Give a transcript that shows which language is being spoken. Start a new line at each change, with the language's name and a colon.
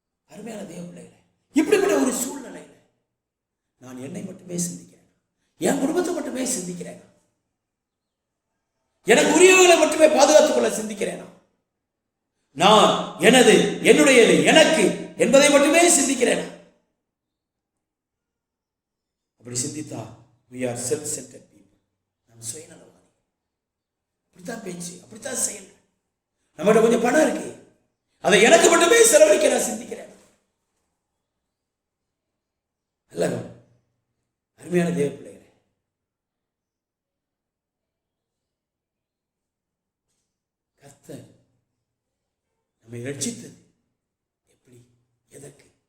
Tamil: அருமையான தேவ பிள்ளைகளை, இப்படிப்பட்ட ஒரு சூழ்நிலையில நான் என்னை மட்டுமே சிந்திக்கிறேன், என் குடும்பத்தை மட்டுமே சிந்திக்கிறேன், எனக்கு உரியவர்களை மட்டுமே பாதுகாத்துக் கொள்ள சிந்திக்கிறேன், நான் எனது, என்னுடையது, எனக்கு என்பதை மட்டுமே சிந்திக்கிறேன். அப்படி சிந்தித்தா
English: we are self-centered people.
Tamil: நாம் சுயநலவாதி. அப்படித்தான் பேச்சு, அப்படித்தான் செயல். நம்மகிட்ட கொஞ்சம் பணம் இருக்கு, அதை எனக்கு மட்டுமே செலவழிக்க நான் சிந்திக்கிறேன். அல்ல அருமையான தேவ பிள்ளைகளே, கர்த்தர் நம்மை ரட்சித்தது எப்படி, எதற்கு?